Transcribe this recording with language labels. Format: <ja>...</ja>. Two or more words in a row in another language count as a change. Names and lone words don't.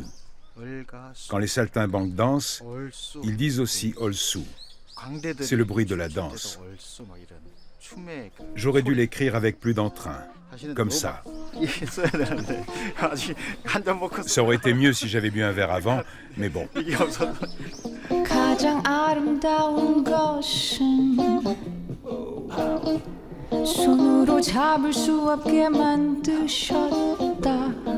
<fr>Quand les saltimbanques dansent, ils disent aussi « olsu ». C'est le bruit de la danse. J'aurais dû l'écrire avec plus d'entrain, comme ça. Ça aurait été mieux si j'avais bu un verre avant, mais bon.</fr> <ko>가장 아름다운 것은 손으로 잡을 수 없게 만드셨다.</ko>